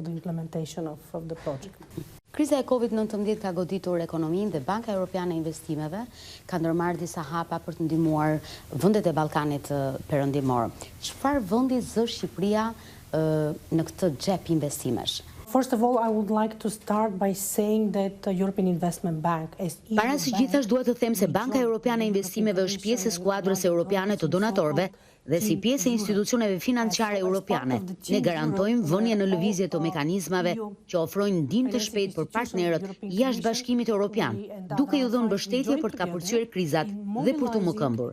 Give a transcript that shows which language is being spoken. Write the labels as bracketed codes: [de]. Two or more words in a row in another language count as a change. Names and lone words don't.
[sq] Kriza e Covid-19 ka goditur ekonominë dhe Banka Europiane e Investimeve ka ndërmarrë disa hapa për të ndihmuar vendet e Ballkanit Perëndimor. Çfarë vendi zë Shqipëria në këtë xhep investimesh? [en] First of all, I would like to start by saying that the European Investment Bank is [sq] Para së gjithash dua të them se Banka Europiane e Investimeve është pjesë e skuadrës europiane të donatorëve dhe si pjesë e institucioneve financiare europiane. Ne garantojmë vënien në lëvizje të mekanizmave që ofrojnë ndihmë të shpejtë për partnerët jashtë Bashkimit Evropian, duke ju dhënë mbështetje për të kapërcyer krizat dhe për të mëkëmbur.